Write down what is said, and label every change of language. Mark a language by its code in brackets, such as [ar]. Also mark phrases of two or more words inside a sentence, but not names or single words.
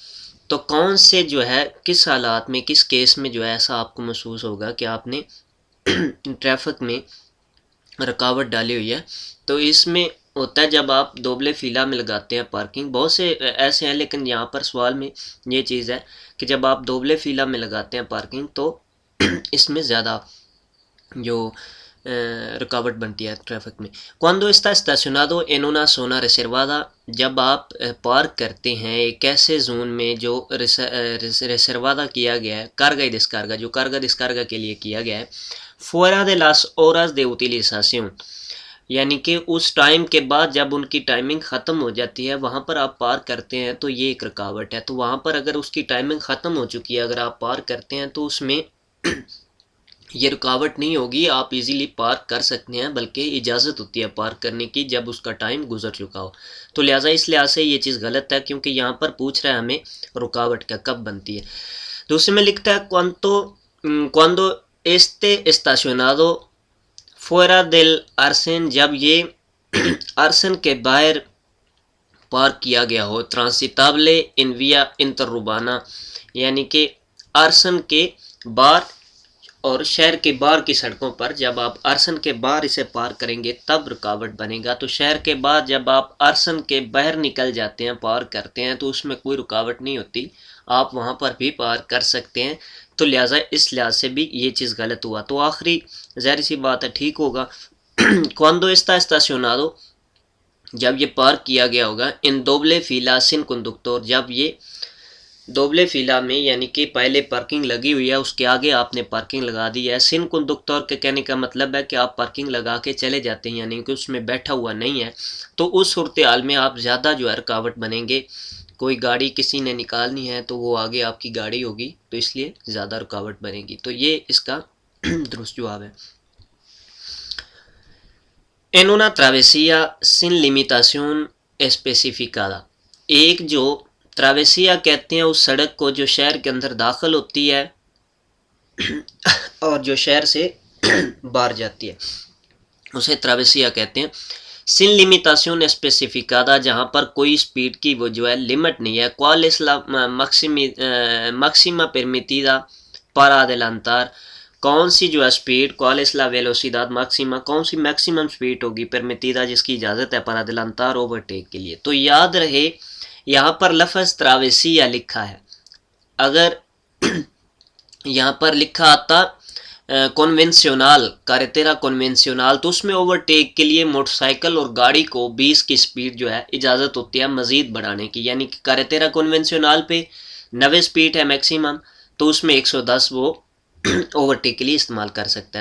[ur] تو کون سے جو ہے کس حالات میں کس کیس میں جو ہے ایسا آپ کو محسوس ہوگا کہ آپ نے ٹریفک میں رکاوٹ ڈالی ہوئی ہے؟ تو اس میں ہوتا ہے جب آپ [es] doble fila [ur] میں لگاتے ہیں پارکنگ، بہت سے ایسے ہیں لیکن یہاں پر سوال میں یہ چیز ہے کہ جب آپ [es] doble fila [ur] میں لگاتے ہیں پارکنگ تو اس میں زیادہ جو رکاوٹ بنتی ہے ٹریفک میں۔ [es] cuando está estacionado en una zona reservada، [ur] جب آپ پارک کرتے ہیں ایک ایسے زون میں جو ریسروادہ کیا گیا ہے، [es] carga y descarga [ur] جو [es] carga descarga [ur] کے لیے کیا گیا ہے، [es] fuera de las horas de utilización، [ur] یعنی کہ اس ٹائم کے بعد جب ان کی ٹائمنگ ختم ہو جاتی ہے وہاں پر آپ پارک کرتے ہیں تو یہ ایک رکاوٹ ہے۔ تو وہاں پر اگر اس کی ٹائمنگ ختم ہو چکی ہے اگر آپ پارک کرتے ہیں تو اس میں یہ رکاوٹ نہیں ہوگی، آپ ایزیلی پارک کر سکتے ہیں، بلکہ اجازت ہوتی ہے پارک کرنے کی جب اس کا ٹائم گزر چکا ہو۔ تو لہٰذا اس لحاظ سے یہ چیز غلط ہے کیونکہ یہاں پر پوچھ رہا ہے ہمیں رکاوٹ کا کب بنتی ہے۔ دوسرے میں لکھتا ہے [es] cuando esté estacionado fuera del arcén، [ur] جب یہ ارسن کے باہر پارک کیا گیا ہو، [es] transitable en vía interurbana، [ur] یعنی کہ ارسن کے باہر اور شہر کے باہر کی سڑکوں پر جب آپ ارسن کے باہر اسے پارک کریں گے تب رکاوٹ بنے گا۔ تو شہر کے بعد جب آپ ارسن کے باہر نکل جاتے ہیں پارک کرتے ہیں تو اس میں کوئی رکاوٹ نہیں ہوتی، آپ وہاں پر بھی پارک کر سکتے ہیں۔ تو لہٰذا اس لحاظ سے بھی یہ چیز غلط ہوا۔ تو آخری ظاہر سی بات ہے ٹھیک ہوگا۔ [es] cuando está estacionado، [ur] جب یہ پارک کیا گیا ہوگا [es] en doble fila sin conductor, [ur] جب یہ [es] doble fila [ur] میں یعنی کہ پہلے پارکنگ لگی ہوئی ہے اس کے آگے آپ نے پارکنگ لگا دی ہے۔ [es] sin conductor [ur] کے کہنے کا مطلب ہے کہ آپ پارکنگ لگا کے چلے جاتے ہیں یعنی کہ اس میں بیٹھا ہوا نہیں ہے، تو اس صورتحال میں آپ زیادہ جو ہے رکاوٹ بنیں گے۔ کوئی گاڑی کسی نے نکالنی ہے تو وہ آگے آپ کی گاڑی ہوگی تو اس لیے زیادہ رکاوٹ بنے گی۔ تو یہ اس کا درست جواب ہے۔ [es] en una travesía sin limitación especificada، [ur] ایک جو تراویسیا کہتے ہیں اس سڑک کو جو شہر کے اندر داخل ہوتی ہے اور جو شہر سے باہر جاتی ہے اسے تراویسیا کہتے ہیں۔ [es] sin limitación especificada, [ur] جہاں پر کوئی سپیڈ کی وہ جو ہے لمٹ نہیں ہے۔ [es] cuál es la máxima permitida para adelantar، [ur] کون سی جو ہے سپیڈ [es] cuál es la velocidad máxima، [ur] کون سی میکسیمم سپیڈ ہوگی permitida جس کی اجازت ہے [es] para adelantar [ur] اوورٹیک کے لیے۔ تو یاد رہے یہاں پر لفظ تراویسیا لکھا ہے، اگر یہاں پر لکھا آتا کنونشنل [es] carretera convencional [ur] تو اس میں اوورٹیک کے لیے موٹر سائیکل اور گاڑی کو 20 کی سپیڈ جو ہے اجازت ہوتی ہے مزید بڑھانے کی، یعنی کہ [es] carretera convencional [ur] پہ 90 سپیڈ ہے میکسیمم تو اس میں 110 وہ اوورٹیک کے لیے استعمال کر سکتا ہے۔